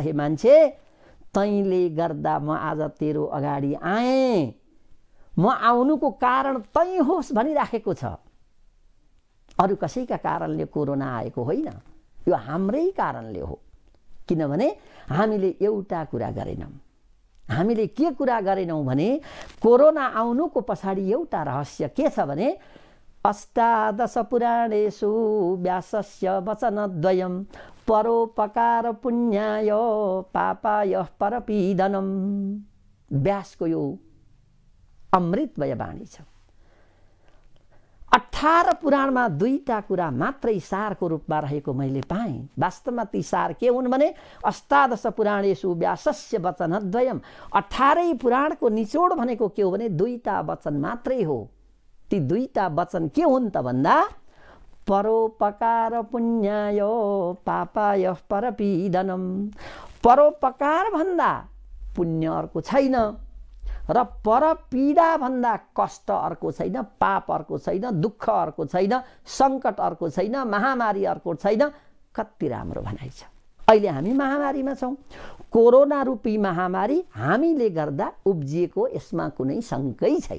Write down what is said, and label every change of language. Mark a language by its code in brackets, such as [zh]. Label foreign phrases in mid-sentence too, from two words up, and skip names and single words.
[ne] हे मान्छे, तैँले गर्दा म आज तेरो अगाडि आएँ, म आउनुको कारण तैँ होस् भनिराखेको छ। अरू कसैका कारणले कोरोना आएको होइन, यो हाम्रै कारणले हो। किनभने हामीले एउटा कुरा गरेनौँ। हामीले के कुरा गरेनौँ भने कोरोना आउनुको पछाडि एउटा रहस्य के छ भने [sa] अष्टादश पुराणेषु व्यासस्य वचनद्वयं परोपकार पुण्याय पापाय परपीडनम। [ne] व्यासको यो अमृतमय वाणी छ। 18 पुराणमा दुईटा कुरा मात्रै सारको रूपमा रहेको मैले पाएँ। वास्तवमा ती सार के हुन् भने [sa] अष्टादश पुराणेषु व्यासस्य वचनद्वयम्। [ne] 18 पुराणको निचोड भनेको के हो भने दुईटा वचन मात्रै हो। ती दुईटा वचन के हुन् त भन्दा [sa] परोपकार पुण्याय पापाय परपीडनम। [ne] परोपकार भन्दा पुण्य अर्को छैन र परपीडा भन्दा कष्ट अर्को छैन, पाप अर्को छैन, दुःख अर्को छैन, सङ्कट अर्को छैन, महामारी अर्को छैन। कति राम्रो भनाइ छ। अहिले हामी महामारीमा छौँ। कोरोना रूपी महामारी हामीले गर्दा उब्जिएको यसमा कुनै शङ्कै छैन।